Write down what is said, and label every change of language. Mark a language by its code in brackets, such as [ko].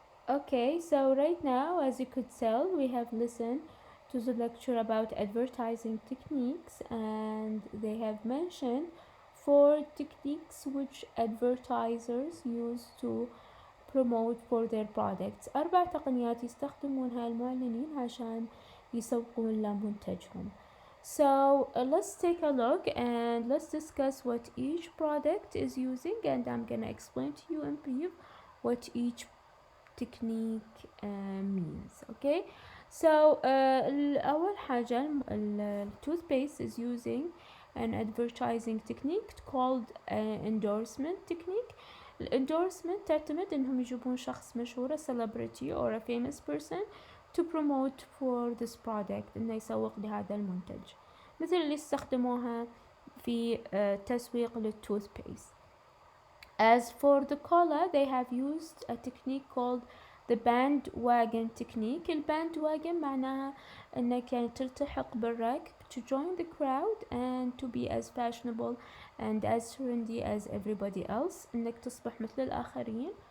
[en] Okay, so right now, as you could tell, we have listened to the lecture about advertising techniques, and they have mentioned 4 techniques which advertisers use to promote for their products. [ar] 4 تقنيات يستخدمونها المعلنين عشان يسوقون لمنتجهم. [en] So let's take a look and let's discuss what each product is using, and I'm gonna explain to you in brief what each technique means. Okay, so [ar] أول حاجة [en] toothpaste is using an advertising technique called endorsement technique. [ar] الانdorsement تعتمد انهم يجيبون شخص مشهور, [en] a celebrity or a famous person, to promote for this product, [ar] انه يسوق لهذا المنتج, مثل اللي استخدموها في تسويق للtoothpaste. [en] As for the cola, they have used a technique called the bandwagon technique. [ar] الباندواجن معناها انك يعني تلتحق بالركب, [en] to join the crowd and to be as fashionable and as trendy as everybody else, [ar] انك تصبح مثل الآخرين.